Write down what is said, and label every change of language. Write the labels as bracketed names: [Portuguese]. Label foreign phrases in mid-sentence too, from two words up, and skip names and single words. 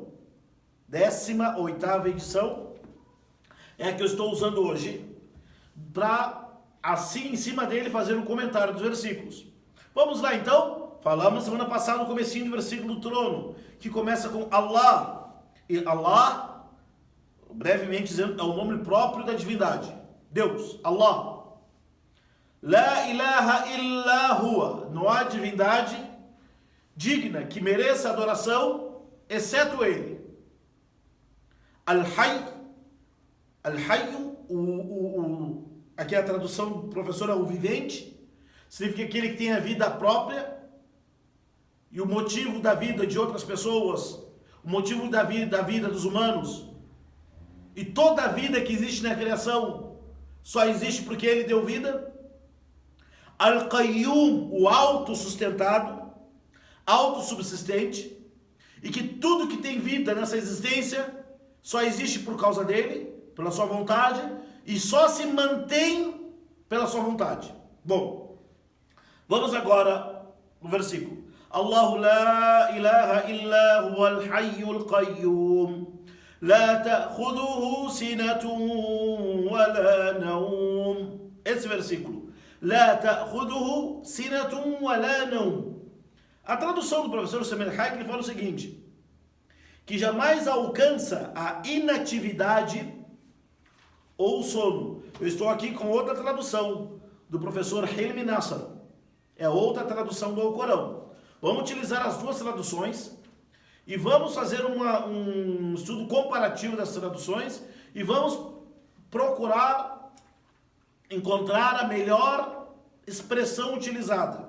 [Portuguese] 18ª edição é a que eu estou usando hoje, para assim em cima dele fazer um comentário dos versículos. Vamos lá então. Falamos semana passada no comecinho do versículo do trono, que começa com Allah. E Allah, brevemente dizendo, é o nome próprio da divindade, Deus, Allah. [Arabic] لا إله إلا هو, [Portuguese] não há divindade digna que mereça adoração exceto Ele. Al-Hayy, aqui a tradução do professor é o vivente, significa aquele que tem a vida própria, e o motivo da vida de outras pessoas, o motivo da vida dos humanos, e toda a vida que existe na criação só existe porque Ele deu vida. Al-Qayyum, o autossustentado, autossubsistente, e que tudo que tem vida nessa existência só existe por causa dele, pela sua vontade, e só se mantém pela sua vontade. Bom, vamos agora no versículo. [Arabic] الله لا إله إلا هو الحي القيوم لا تأخذه سنة ولا نوم. [Portuguese] Esse versículo. [Arabic] لا تأخذه سنة ولا نوم. [Portuguese] A tradução do professor Samir Haik, ele fala o seguinte, que jamais alcança a inatividade ou sono. Eu estou aqui com outra tradução do professor Hilmi Nasser. É outra tradução do Alcorão. Vamos utilizar as duas traduções e vamos fazer um estudo comparativo das traduções e vamos procurar encontrar a melhor expressão utilizada.